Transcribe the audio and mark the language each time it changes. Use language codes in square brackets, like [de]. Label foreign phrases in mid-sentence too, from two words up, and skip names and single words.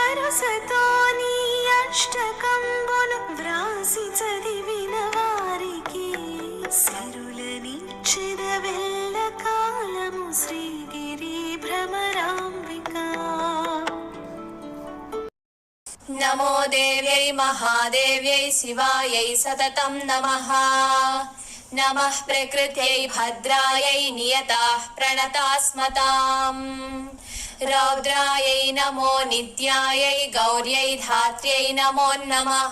[te] ధ్యాసతో నీ అష్టకంబులు వ్రాసి చదివిన వారికి సిరులనిచ్చిన వెళ్ళ కాలము శ్రీగిరి భ్రమరాంబిక. [sa] नमो देव्यै महादेव्यै शिवायै सततं नमः. नमः प्रकृत्यै भद्रायै नियताः प्रणतास्मताम्. रौद्रायै नमो नित्यायै गौर्यै धात्र्यै नमो नमः.